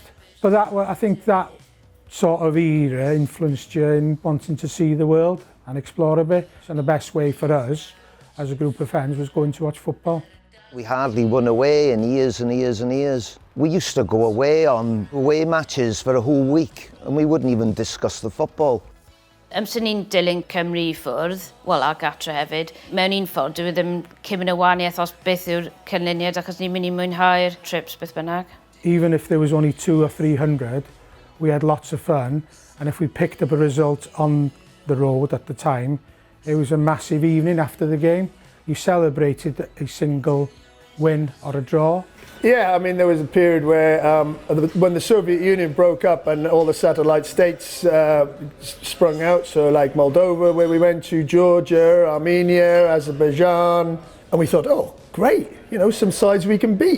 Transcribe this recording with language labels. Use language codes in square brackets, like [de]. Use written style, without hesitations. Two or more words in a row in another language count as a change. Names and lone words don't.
[en] But I think that sort of era influenced you in wanting to see the world and explore a bit. And the best way for us, as a group of friends, was going to watch football. We hardly won away in years and years and years. We used to go away on away matches for a whole week, and we wouldn't even discuss the football. [cy] Amser ni'n dilyn Cymru i ffwrdd, wel a gatra hefyd, mewn un ffordd dwi ddim cymryd y wahaniaeth os beth yw'r cynlyniad achos ni'n mynd i mwynhau'r trips beth bynnag. [en] Even if there was only 200 or 300, we had lots of fun, and if we picked up a result on the road at the time, it was a massive evening after the game. You celebrated a single win or a draw. Yeah, I mean, there was a period where when the Soviet Union broke up and all the satellite states sprung out, so like Moldova, where we went to, Georgia, Armenia, Azerbaijan, and we thought, oh, great, some sides we can beat.